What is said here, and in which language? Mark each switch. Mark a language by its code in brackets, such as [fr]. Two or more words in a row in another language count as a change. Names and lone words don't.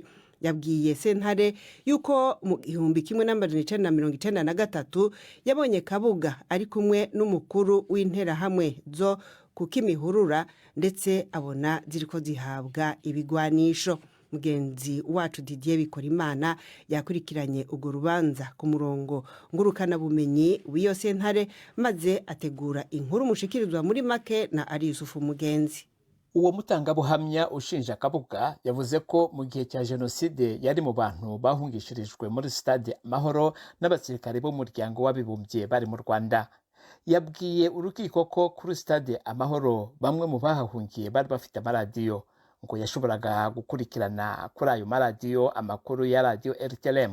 [rn] Yabwiye sentare yuko mu 1993 yabonye Kabuga ari kumwe n'umukuru w'interahamwe zo ku Kimihurura ndetse abona ziriko zihabwa ibigwanisho. Mugenzi wacu Didier Bikorimana yakurikiranye urwo rubanza ku murongo ngurukana bumenyi w'iyo sentare maze ategura inkuru mushikirizwa muri make na ari Yusufu Mugenzi. [rw] Uwo mutangabuhamya ushinja Kabuga yavuze ko mu gihe cya jenoside yari mu bantu bahungishirijwe muri stade Amahoro n'abasirikare bo muryango w'abibumbye bari mu Rwanda. Yabwiye urukiko ko kuri stade Amahoro bamwe mu bahahungiye bari bafite amaradiyo, ngo yashoboraga gukurikirana kuri ayo maradiyo amakuru ya radio RTLM.